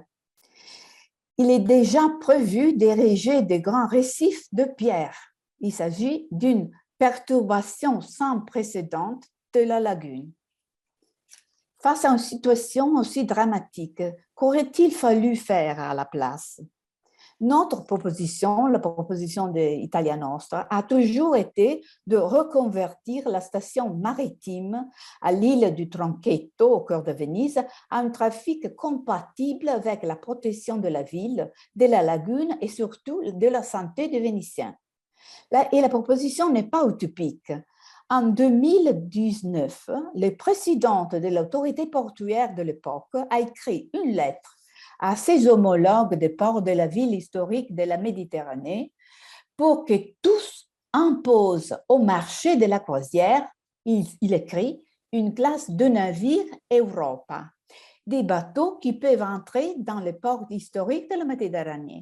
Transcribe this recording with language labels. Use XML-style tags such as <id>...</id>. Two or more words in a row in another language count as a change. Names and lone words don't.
<fr>Il est déjà prévu d'ériger de grands récifs de pierre. Il s'agit d'une perturbation sans précédent de la lagune. Face à une situation aussi dramatique, qu'aurait-il fallu faire à la place? Notre proposition, la proposition d'Italia Nostra, a toujours été de reconvertir la station maritime à l'île du Tronchetto, au cœur de Venise, à un trafic compatible avec la protection de la ville, de la lagune et surtout de la santé des Vénitiens. Et la proposition n'est pas utopique. En 2019, le président de l'autorité portuaire de l'époque a écrit une lettre à ses homologues des ports de la ville historique de la Méditerranée pour que tous imposent au marché de la croisière, il écrit, une classe de navires Europa, des bateaux qui peuvent entrer dans les ports historiques de la Méditerranée.</fr>